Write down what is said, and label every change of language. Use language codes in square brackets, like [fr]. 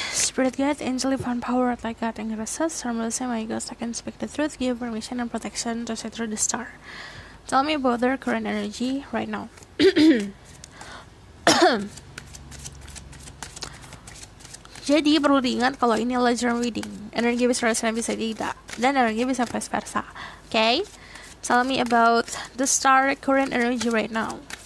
[en] Spirit guide, angel, divine power, like God, and graces, harmless, my ghost, I can speak the truth, give permission and protection to see through the star. Tell me about their current energy right now. [id] Jadi perlu diingat kalau ini adalah general reading. Energi bisa rasakan, bisa tidak, dan energi bisa vice versa. [en] Okay? Tell me about the star current energy right now.